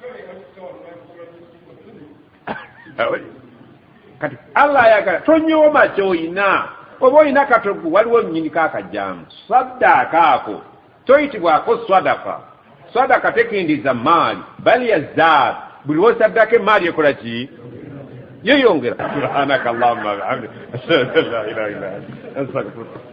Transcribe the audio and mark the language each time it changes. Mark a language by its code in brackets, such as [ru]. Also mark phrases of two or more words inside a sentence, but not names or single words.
[lg] kati allah ayagala tonyooma kyoyina oba oyina katogu waliwo nnyini kaakajjamu saddaaka ako toyitibwako sadaka tekindiza maali bali yazaad buli wosaddako emaali ekola ki yeyongera [ar] سبحانك اللهم وبحمدك أشهد أن لا إله إلا أنت أستغفرك